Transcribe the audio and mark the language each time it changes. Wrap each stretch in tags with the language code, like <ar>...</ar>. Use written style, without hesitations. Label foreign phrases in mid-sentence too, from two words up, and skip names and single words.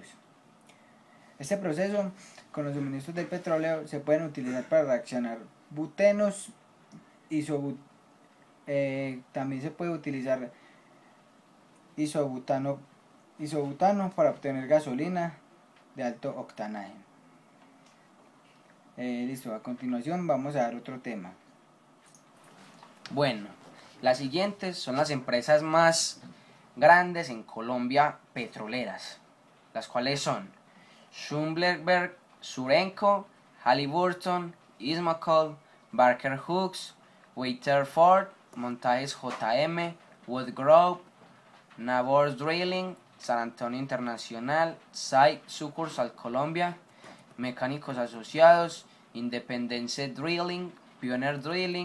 <es>Este proceso, con los suministros del petróleo, se pueden utilizar para reaccionar butenos, también se puede utilizar isobutano para obtener gasolina de alto octanaje. Listo, a continuación vamos a dar otro tema. Bueno, las siguientes son las empresas más grandes en Colombia petroleras, las cuales son Schlumberger, Surenco, Halliburton, Ismacold, Barker Hughes, Weatherford, Montajes JM, Woodgrove, Nabors Drilling, San Antonio Internacional, SAI Sucursal Colombia, Mecánicos Asociados, Independence Drilling, Pioneer Drilling.</es>